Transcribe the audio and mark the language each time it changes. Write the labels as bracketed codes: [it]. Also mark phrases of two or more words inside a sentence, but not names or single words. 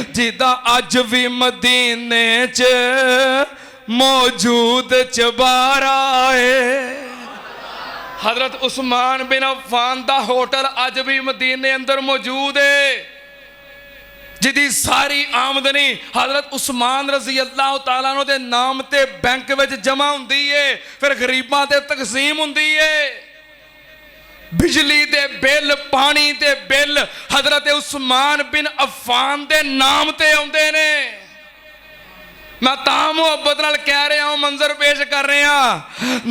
[pa] ਜਿਦਾ ਅੱਜ ਵੀ ਮਦੀਨੇ ਚ ਮੌਜੂਦ ਚੁਬਾਰਾ ਹੈ। ਹਜ਼ਰਤ ਉਸਮਾਨ ਬਿਨ ਅੱਫ਼ਾਨ ਦਾ ਹੋਟਲ ਅੱਜ ਵੀ ਮਦੀਨੇ ਅੰਦਰ ਮੌਜੂਦ ਹੈ, ਜਿਦੀ ਸਾਰੀ ਆਮਦਨੀ ਹਜ਼ਰਤ ਉਸਮਾਨ [ar] رضي الله تعالى عنه [pa] ਦੇ ਨਾਮ ਤੇ ਬੈਂਕ ਵਿੱਚ ਜਮ੍ਹਾਂ ਹੁੰਦੀ ਹੈ, ਫਿਰ ਗ਼ਰੀਬਾਂ ਤੇ ਤਕਸੀਮ ਹੁੰਦੀ ਹੈ। ਬਿਜਲੀ ਦੇ ਬਿੱਲ, ਪਾਣੀ ਦੇ ਬਿੱਲ ਹਜ਼ਰਤ ਉਸਮਾਨ ਬਿਨ ਅੱਫ਼ਾਨ ਦੇ ਨਾਮ ਤੇ ਆਉਂਦੇ ਨੇ। ਮੈਂ ਤਾਂ ਮੁਹੱਬਤ ਨਾਲ ਕਹਿ ਰਿਹਾ ਹੂੰ, ਮੰਜ਼ਰ ਪੇਸ਼ ਕਰ ਰਿਹਾ।